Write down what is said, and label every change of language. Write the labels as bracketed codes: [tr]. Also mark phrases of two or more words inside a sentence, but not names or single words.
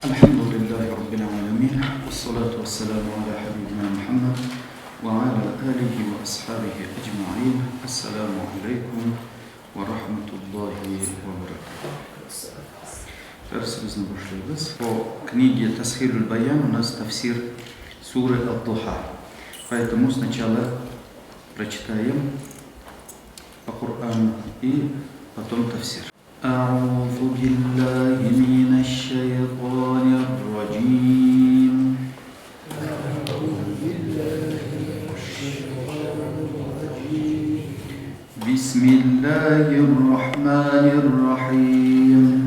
[ar] الحمد لله رب العالمين والصلاة والسلام على حبيبنا محمد وعلى آله وأصحابه أجمعين. السلام عليكم ورحمة الله وبركاته. [uz] Dersimizni boshlaymiz. [ru] Bu книге Тасхилуль Баян у нас тафсир суры Ад-Духа. Поэтому сначала прочитаем по Корану и потом тафсир. [ar] أعوذ بالله من الشيطان الرجيم. بسم الله الرحمن الرحيم.